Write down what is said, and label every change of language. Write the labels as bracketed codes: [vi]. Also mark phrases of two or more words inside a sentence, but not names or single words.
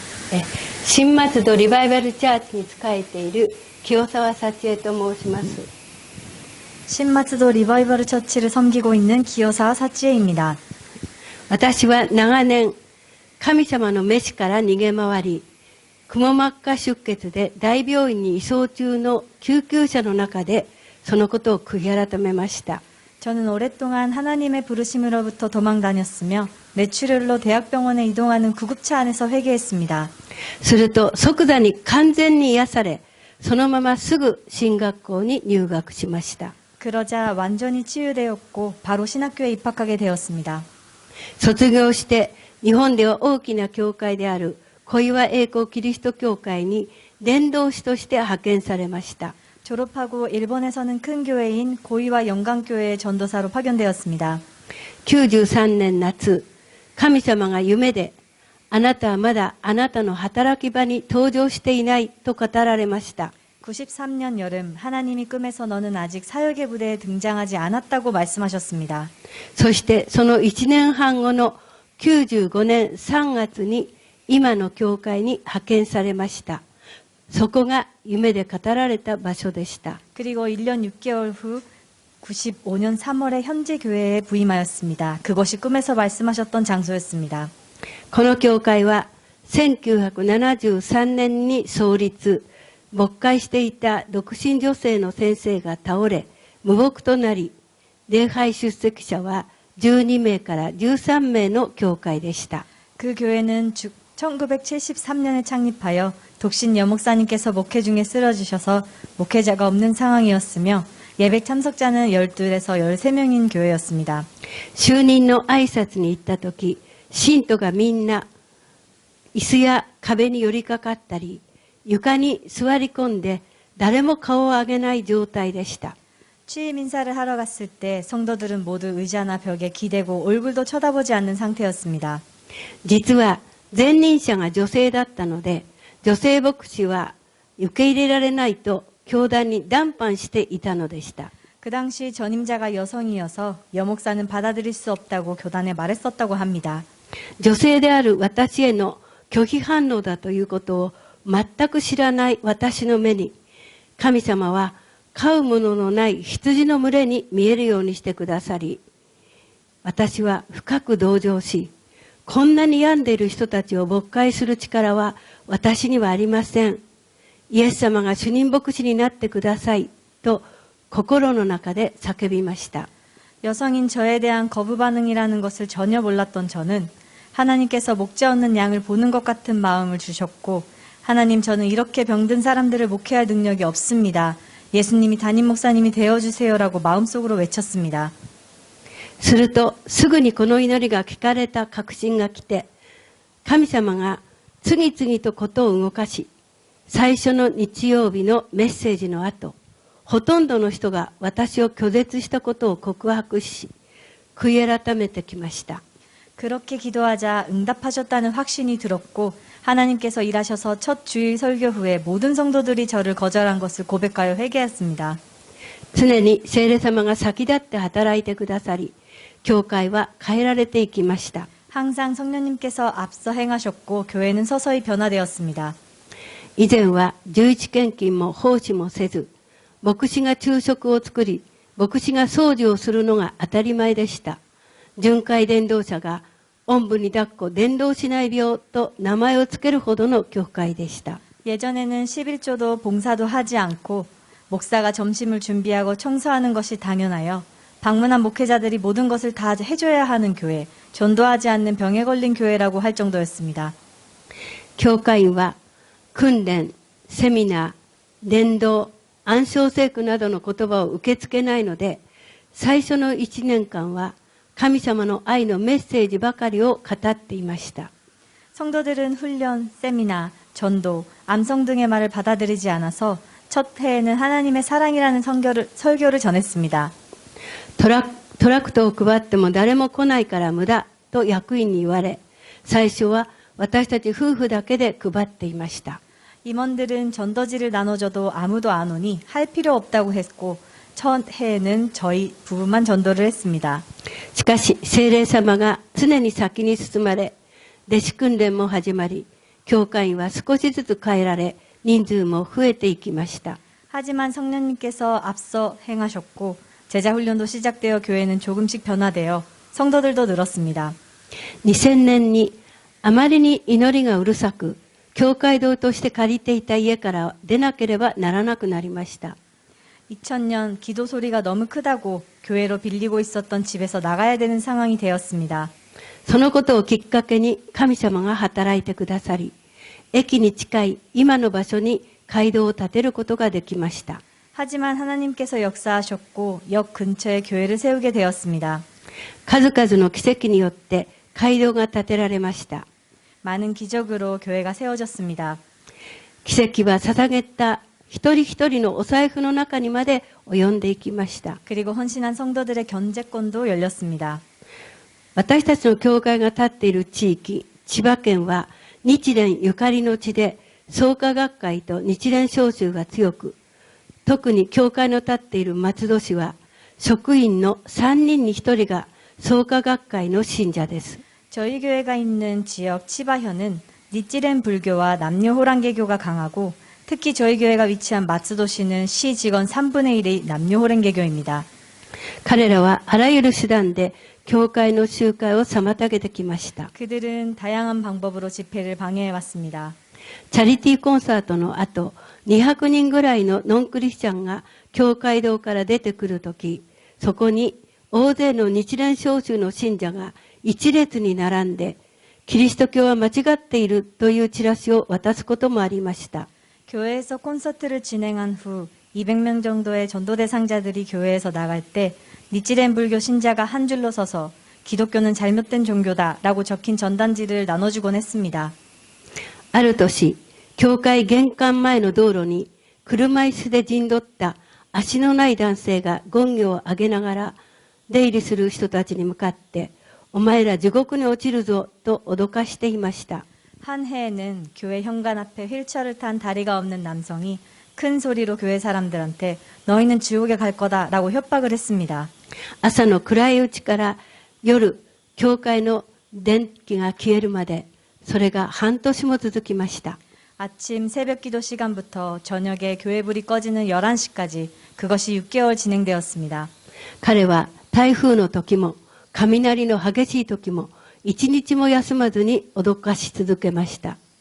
[ja] 新松戸リバイバルチャーチに仕えている清澤幸恵と申します。 [ko] 신마츠도 리바이벌 처치를 섬기고 있는 기요사 사치에입니다. [ja] 私は長年神様の召しから逃げ回り、くも膜下出血で大病院に移送中の救急車の中でそのことを悔い改めました。 [ko] 저는 오랫동안 하나님의 부르심으로부터 도망다녔으며 뇌출혈로 대학병원에 이동하는 구급차 안에서 회개했습니다. [ja] すると即座に完全に癒され、そのまますぐ進学校に入学しました。 [ko] 그러자 완전히 치유되었고 바로 신학교에 입학하게 되었습니다. [ja] 卒業して日本では大きな教会である小岩栄光キリスト教会に伝道師として派遣されました。 [ko] 졸업하고 일본에서는 큰 교회인 고이와 영광교회의 전도사로 파견되었습니다. [ja] 93 年夏、神様が夢で、あなたはまだあなたの働き場に登場していないと語られました。 [ko] 93년 여름 하나님이 꿈에서 너는 아직 사역의 무대에 등장하지 않았다고 말씀하셨습니다. [ja] そしてその1年半後の95年3月に今の教会に派遣されました。そこが夢で語られた場所でした。 [ko] 그리고 1년 6개월 후 95년 3월에 현재 교회에 부임하였습니다. 그것이 꿈에서 말씀하셨던 장소였습니다. [ja] この教会は1973年に創立、牧会していた独身女性の先生が倒れ、無牧となり、礼拝出席者は12名から13名の教会でした。 [ko] 그 교회는 1973년에 창립하여 독신 여목사님께서 목회 중에 쓰러지셔서 목회자가 없는 상황이었으며 예배 참석자는 12에서 13명인 교회였습니다. [ja] 就任の挨拶に行ったとき、信徒がみんな椅子や壁に寄りかかったり、床に座り込んで誰も顔を上げない状態でした。 [ko] 취임 인사를 하러 갔을 때 성도들은 모두 의자나 벽에 기대고 얼굴도 쳐다보지 않는 상태였습니다. [ja] 実は前任者が女性だったので、女性牧師は受け入れられないと教団に談判していたのでした。 [ko] 그 당시 전임자가 여성이어서 여목사는 받아들일 수 없다고 교단에 말했었다고 합니다. [ja] 女性である私への拒否反応だということを全く知らない私の目に、神様は飼うもののない羊の群れに見えるようにしてくださり、私は深く同情し、こんなに病んでいる人たちを牧会する力は私にはありません。イエス様が主任牧師になってくださいと心の中で叫びました。 [ko] 여성인 저에 대한 거부 반응이라는 것을 전혀 몰랐던 저는 하나님께서 목자 없는 양을 보는 것 같은 마음을 주셨고, 하나님, 저는 이렇게 병든 사람들을 목회할 능력이 없습니다. 예수님이 담임 목사님이 되어주세요라고 마음속으로 외쳤습니다. [ja] するとすぐにこの祈りが聞かれた確信が来て、神様が次々とことを動かし、最初の日曜日のメッセージの後、ほとんどの人が私を拒絶したことを告白し、悔い改めてきました。 [ko] 그렇게 기도하자 응답하셨다는 확신이 들었고, 하나님께서 일하셔서 첫 주일 설교 후에 모든 성도들이 저를 거절한 것을 고백하여 회개했습니다. [ja] 常に聖霊様が先立って働いてくださり、教会は変えられていきました。 [ko] 항상 성령님께서 앞서 행하셨고 교회는 서서히 변화되었습니다. [ja] 以前は11献金も奉仕もせず、牧師が昼食を作り、牧師が掃除をするのが当たり前でした。巡回伝道者がおんぶに抱っこ伝道しない病と名前をつけるほどの教会でした。 [ko] 예전에는 11조도 봉사도 하지 않고 목사가 점심을 준비하고 청소하는 것이 당연하여 방문한 목회자들이 모든 것을 다 해줘야 하는 교회, 전도하지 않는 병에 걸린 교회라고 할 정도였습니다. [ja] 教会員は訓練、セミナー、伝道、暗唱聖句などの言葉を受け付けないので、最初の1年間は神様の愛のメッセージばかりを語っていました。 [ko] 성도들은 훈련, 세미나, 전도, 암송 등의 말을 받아들이지 않아서 첫 해에는 하나님의 사랑이라는 설교를 전했습니다. [ja] トラクトを配っても誰も来ないから無駄と役員に言われ、最初は私たち夫婦だけで配っていました。 [ko] 임원들은 전도지를 나눠줘도 아무도 안 오니 할 필요 없다고 했고, 첫 해에는 저희 부부만 전도를 했습니다. [ja] しかし聖霊様が常に先に進まれ、弟子訓練も始まり、 教会員は少しずつ変えられ、人数も増えていきました。 [ko] 하지만 성령님께서 앞서 행하셨고 제자 훈련도 시작되어 교회는 조금씩 변화되어 성도들도 늘었습니다. [ja] 2000 年にあまりに祈りがうるさく、教会堂として借りていた家から出なければならなくなりました。 [ko] 2000년 기도 소리가 너무 크다고 교회로 빌리고 있었던 집에서 나가야 되는 상황이 되었습니다. [ja] そのことをきっかけに神様が働いてくださり、駅に近い今の場所に街道を建てることができました。 [ko] 하지만 하나님께서 역사하셨고 역 근처에 교회를 세우게 되었습니다. [ja] 数々の奇跡によって街道が建てられました。 [ko] 많은 기적으로 교회가 세워졌습니다. [ja] 奇跡は捧げた一人一人のお財布の中にまで及んでいきました。 [ko] 그리고 헌신한 성도들의 견제권도 열렸습니다. [ja] 私たちの教会が立っている地域、千葉県は日蓮ゆかりの地で創価学会と日蓮召集が強く、特に教会の立っている松戸市は職員の3人に1人が創価学会の信者です。 [ko] 저희 교회가 있는 지역 치바현은 니찌렌 불교와 남녀 호랑개교가 강하고 특히 저희 교회가 위치한 마츠도시는 시 직원 3분의 1이 남녀 호랑개교입니다. [ja] 彼らはあらゆる手段で教会の集会を妨げてきました。 [ko] 그들은 다양한 방법으로 집회를 방해해 왔습니다. [ja] チャリティーコンサートの後、200人ぐらいのノンクリスチャンが教会堂から出てくるとき、そこに大勢の日蓮召集の信者が一列に並んで、キリスト教は間違っているというチラシを渡すこともありました。 [ko] 교회에서 콘서트를 진행한 후 200명 정도의 전도 대상자들이 교회에서 나갈 때 니찌렌 불교 신자가 한 줄로 서서 기독교는 잘못된 종교다라고 적힌 전단지를 나눠주곤 했습니다. [ja] ある年、教会玄関前の道路に車椅子で陣取った足のない男性が権行を上げながら出入りする人たちに向かって、お前ら地獄に落ちるぞと脅かしていました。 [ko] 한 해에는 교회 현관 앞에 휠체어를 탄 다리가 없는 남성이 큰 소리로 교회 사람들한테 너희는 지옥에 갈 거다라고 협박을 했습니다. [ja] 朝の暗いうちから夜、教会の電気が消えるまで、それが半年も続きました。 [ko] 아침 새벽 기도 시간부터 저녁에 교회 불이 꺼지는 11시까지 그것이 6개월 진행되었습니다. [ja] 彼は台風の時も雷の激しい時も一日も休まずに脅かし続けました。